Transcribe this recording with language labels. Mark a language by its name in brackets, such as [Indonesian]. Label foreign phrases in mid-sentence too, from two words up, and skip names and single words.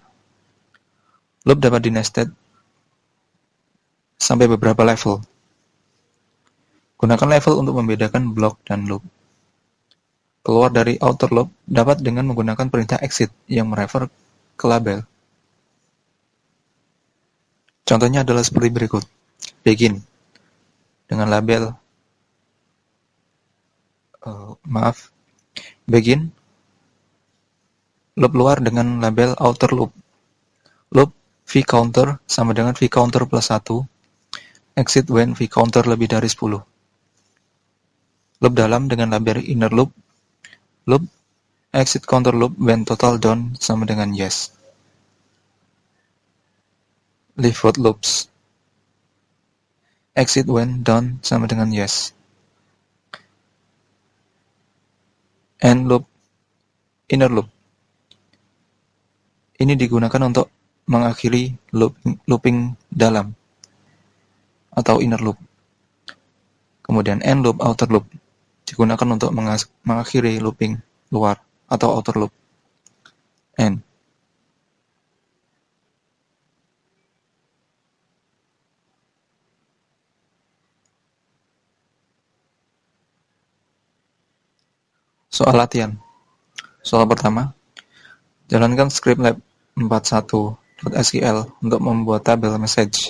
[Indonesian] Loop dapat di-nested sampai beberapa level. Gunakan level untuk membedakan blok dan loop. Keluar dari [English] outer loop [Indonesian] dapat dengan menggunakan perintah exit yang merefer ke label. Contohnya adalah seperti berikut. Begin dengan label begin, loop luar dengan label [English] outer loop. [Indonesian] Loop vCounter sama dengan vCounter plus 1, [English] exit when [Indonesian] vCounter lebih dari 10. Loop dalam dengan label [English] inner loop, loop exit counter loop when total done [Indonesian] sama dengan yes. [English] Leave for loops, exit when done [Indonesian] sama dengan [English] yes. End loop, inner loop. [Indonesian] Ini digunakan untuk mengakhiri looping dalam atau [English] inner loop. [Indonesian] Kemudian [English] end loop, outer loop [Indonesian] digunakan untuk mengakhiri looping luar atau [English] outer loop. [Indonesian] End. Soal latihan. Soal pertama, jalankan script lab 41.sql untuk membuat tabel message.